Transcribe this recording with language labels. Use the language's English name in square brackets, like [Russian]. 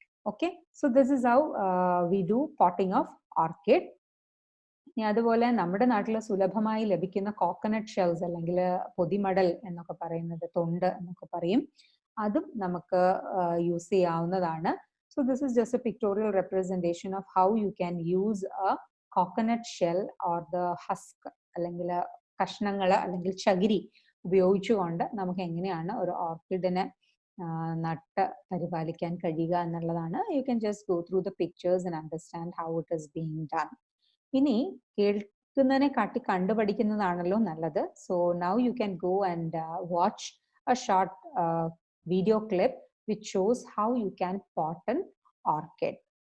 [English] Okay, so this is how we do potting of orchid. [Malayalam] ഇനി അതുപോലെ നമ്മുടെ നാട്ടിൽ സുലഭമായി ലഭിക്കുന്ന കോക്കനട്ട് ഷെൽസ് അല്ലെങ്കിൽ പൊതിമടൽ എന്നൊക്കെ പറയുന്നത്, തൊണ്ട് എന്നൊക്കെ പറയും, അതും നമുക്ക് യൂസ് ചെയ്യാവുന്നതാണ്. [English] So this is just a pictorial representation of how you can use a coconut shell or the husk [Malayalam] അല്ലെങ്കിൽ കഷ്ണങ്ങൾ അല്ലെങ്കിൽ ചകിരി ഉപയോഗിച്ചുകൊണ്ട് നമുക്ക് എങ്ങനെയാണ് ഒരു ഓർക്കിഡിനെ നട്ട് പരിപാലിക്കാൻ കഴിയുക എന്നുള്ളതാണ്. [English] You can just go through the pictures and understand how it is being done. [Malayalam] ഇനി കേൾക്കുന്നതിനെ കാട്ടി കണ്ടുപഠിക്കുന്നതാണല്ലോ നല്ലത്. [English] So now you can go and watch a short video clip which shows how you can pot an orchid.